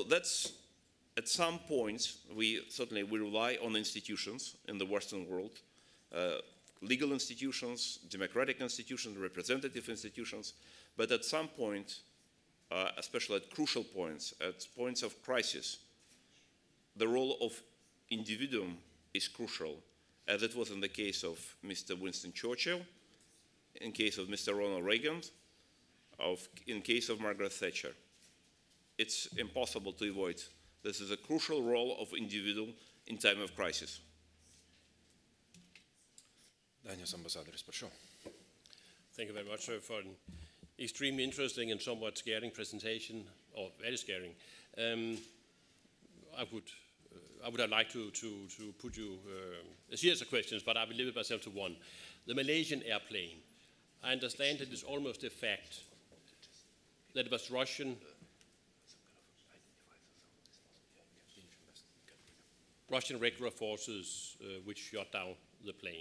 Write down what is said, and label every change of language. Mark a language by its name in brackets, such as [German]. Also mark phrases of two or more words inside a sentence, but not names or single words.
[English] So that's at some points, we rely on institutions in the Western world, legal institutions, democratic institutions, representative institutions, but at some point, especially at crucial points, at points of crisis, the role of individuum is crucial, as it was in the case of Mr. Winston Churchill, in case of Mr. Ronald Reagan, in case of Margaret Thatcher. It's impossible to avoid. This is a crucial role of individual in time of crisis. [Lithuanian] Danijos ambasadoris, prašau. [English] Thank you very much, sir, for an extremely interesting and somewhat scaring presentation, or very scaring. I would have liked to put you a series of questions, but I will limit myself to one. The Malaysian airplane. I understand it is almost a fact that it was Russian regular forces which shot down the plane.